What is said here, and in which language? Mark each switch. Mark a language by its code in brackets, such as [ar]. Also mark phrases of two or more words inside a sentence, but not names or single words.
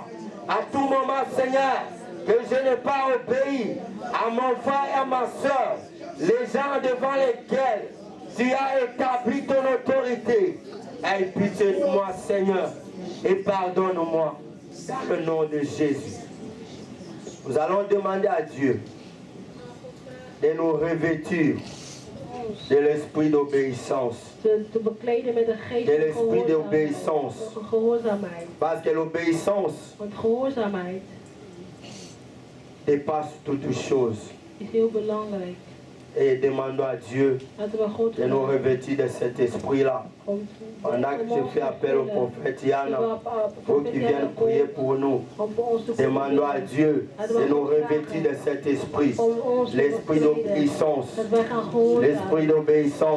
[fr] À tout moment, Seigneur, que je n'ai pas obéi à mon frère et à ma soeur, les gens devant lesquels tu as établi ton autorité. Aie pitié de moi, Seigneur, et pardonne-moi dans le nom de Jésus. Nous allons demander à Dieu de nous revêtir De l'esprit d'obéissance. [nl] Te bekleden met de geest [fr] De l'esprit d'obéissance. [nl] van gehoorzaamheid. [fr] Parce que l'obéissance [nl] Want gehoorzaamheid [fr] dépasse toutes choses. [nl] is heel belangrijk. [fr] Et demandons à Dieu [nl] Laten we God [fr] de nous revêtir de cet esprit-là. [nl] om [fr] Pendant que je fais appel au prophète Yann, pour qu'il vienne prier pour nous, demandons à Dieu de nous revêtir de cet esprit, l'esprit d'obéissance, l'esprit d'obéissance.